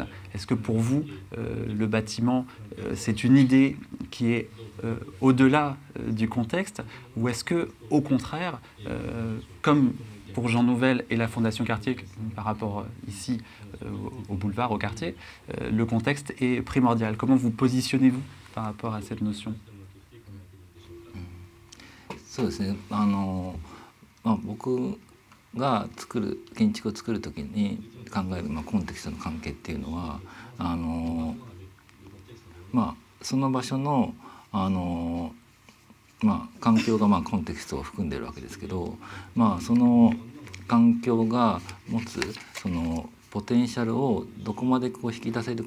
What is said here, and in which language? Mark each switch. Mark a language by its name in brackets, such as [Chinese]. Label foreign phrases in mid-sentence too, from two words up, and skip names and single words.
[French] Est-ce que pour vous, le bâtiment, c'est une idée qui est au-delà du contexte, ou est-ce que, au contraire, comme pour Jean Nouvel et la Fondation Cartier, par rapport ici au boulevard, au quartier, le contexte est primordial. Comment vous positionnez-vous par rapport à cette notion? [Japanese] そうですね。僕が建築を作る時に考える、コンテキストの関係っていうのはその場所の環境がコンテキストを含んでいるわけですけど、その環境が持つそのポテンシャルをどこまでこう引き出せるか